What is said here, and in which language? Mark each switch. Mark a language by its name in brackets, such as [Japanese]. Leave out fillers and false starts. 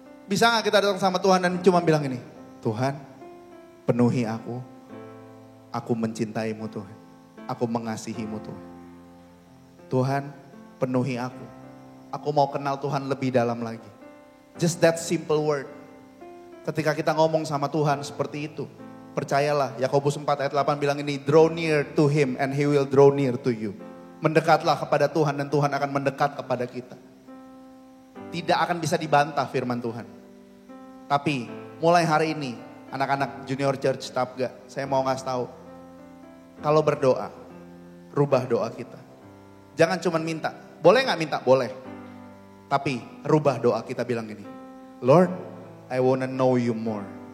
[Indonesian] Bisa gak kita datang sama Tuhan dan cuma bilang ini, Tuhan penuhi aku mencintaimu Tuhan. Aku mengasihimu Tuhan. Tuhan penuhi aku mau kenal Tuhan lebih dalam lagi. [English] Just that simple word. [Indonesian] Ketika kita ngomong sama Tuhan seperti itu, percayalah Yakobus 4 ayat 8 bilang ini, [English] draw near to him and he will draw near to you. [Indonesian] Mendekatlah kepada Tuhan dan Tuhan akan mendekat kepada kita. Tidak akan bisa dibantah firman Tuhan. Tapi mulai hari ini, anak-anak Junior Church Tapga, saya mau ngasih tahu, kalau berdoa, rubah doa kita. Jangan cuma minta, boleh gak minta? Boleh. Tapi rubah doa kita, bilang gini, [English] Lord, I wanna know you more.